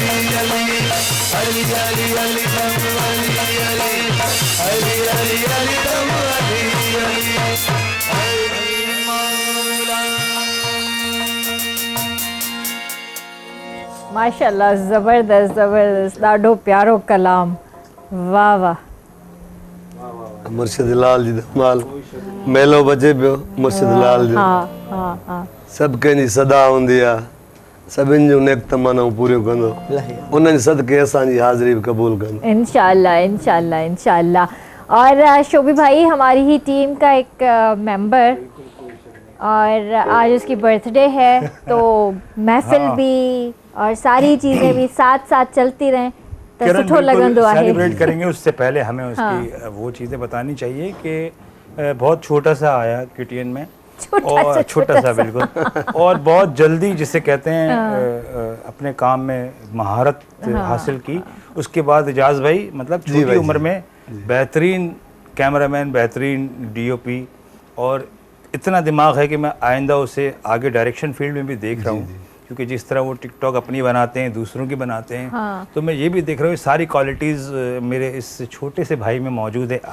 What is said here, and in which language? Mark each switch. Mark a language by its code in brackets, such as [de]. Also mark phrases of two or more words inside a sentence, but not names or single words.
[sd] अली अली अली अली दम अली अली अली अली अली दम अली अली अली मौला। माशाल्लाह, ज़बरदस्त ज़बरदस्त, ॾाढो प्यारो कलाम, वाह वाह। मुर्शिद लाल जी धमाल मेलो बजे पियो मुर्शिद लाल जो हाँ हाँ हाँ, सभु कंहिंजी सदा हूंदी आहे, सभिनि जूं नेक तमन्नाऊं पूरियूं कंदो, उन्हनि सदके असांजी हाज़िरी बि क़बूल कंदो [hi] इंशाल्लाह इंशाल्लाह इंशाल्लाह। और शोभी भाई हमारी ही टीम का एक मेंबर, और आज उसकी बर्थडे है, तो महफिल भी और सारी चीज़ें भी साथ साथ चलती रहें तो [sd] सुठो लगंदो आहे। [hi] सेलिब्रेट करेंगे, उससे पहले हमें उसकी वो चीज़ें बतानी चाहिए कि बहुत छोटा सा आया किटियन में, और छोटा सा बिल्कुल, और बहुत जल्दी जिसे कहते हैं अपने काम में महारत हासिल की। उसके बाद इजाज़ भाई मतलब छोटी उम्र में बेहतरीन कैमरामैन, बेहतरीन डीओपी, और इतना दिमाग है कि मैं आइंदा उसे आगे डायरेक्शन फील्ड में भी देख रहा हूँ, क्योंकि जिस तरह वो टिकटॉक अपनी बनाते हैं, दूसरों की बनाते हैं, तो मैं ये भी देख रहा हूँ सारी क्वालिटीज़ मेरे इस छोटे से भाई में मौजूद है।